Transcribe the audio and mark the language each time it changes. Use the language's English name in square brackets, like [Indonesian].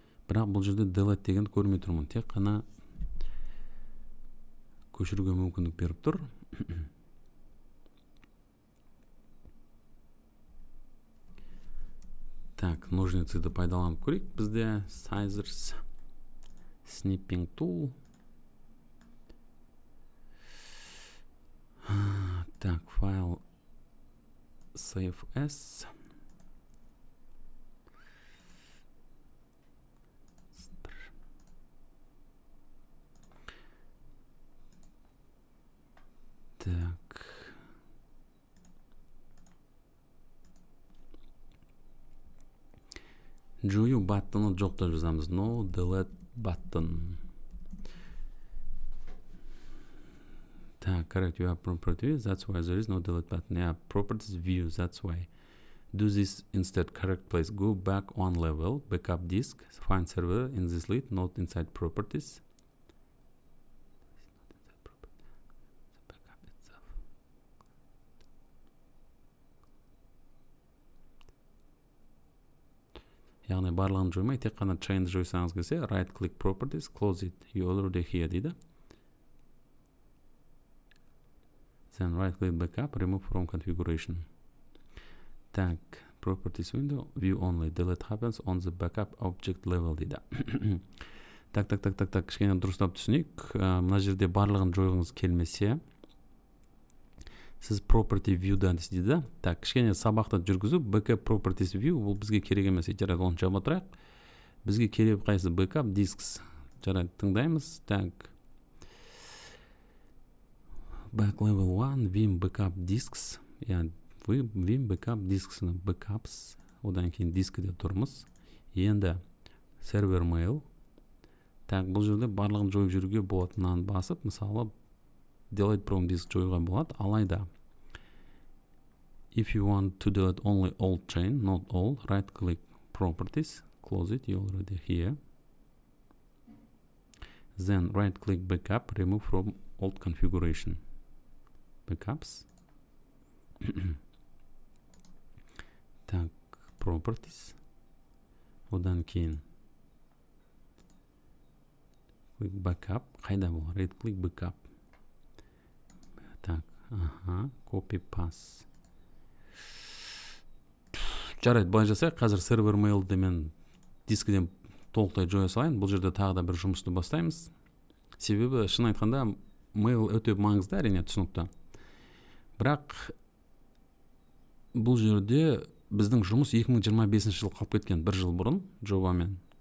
[Kazakh] Бірақ бұл жерде delete деген көрмей тұрмын. Тек қана көшіруге мүмкіндік беріп тұр. Так, ножницыды пайдаланып көрейік. Бізде Scissors Snipping Tool. Так, файл Save As. Так. Жою баттыны жоқта жазамыз. [English] No delete button. Так, correct, you have properties, that's why there is no delete button. Yeah, properties view, that's why. Do this instead, correct place. Go back one level, backup disk, find server in this list, not inside properties. Backup itself. [Kazakh] Яғни барлығын жоймай, тек қана chain'ді жойсаңыз келсе, [English] right click properties, close it, you already here [Kazakh] дейді. [English] Then right click backup, remove from configuration. Так, properties window, view only, delete happens on the backup object level [Kazakh] дейді. Так, кішкене дұрыстап түсінейік. Мына жерде барлығын жойғыңыз келмесе, сіз property view'дан дейді. Так, кішкене сабақты жүргізу, [English] backup properties view, [Kazakh] бұл бізге керек емес. Жарайды, оны жаба тұрайық. Бізге керек қайсы backup disks. Жарайды, тыңдаймыз. Так. [English] Back level 1, vim backup disks. Vim backup disks, backups. [Kazakh] Одан кейін дискіде тұрмыз. Енді server mail. Так, бұл жерде барлығын жойып жүруге болатыннан басып, мысалы, [English] delete from disk [Kazakh] жойға болады. Алайда, [English] if you want to delete only old chain, not all, right click properties, close it, you already here. Then right click backup, remove from old configuration. Backups. Так, properties. [Kazakh] Одан кейін [English] click backup. [Kazakh] Қайда бұл? [English] Right click backup. Так, copy paste. [Kazakh] Жарайды, былай жасайық. Қазір server mail'ді мен дискіден толықтай жоя салайын. Бұл жерде тағы да бір жұмысты бастаймыз. Себебі, шын айтқанда, mail өте маңызды, әрине түсінікті. Бірақ бұл жерде біздің жұмыс 2025 жыл қалып кеткен, бір жыл бұрын жобамен.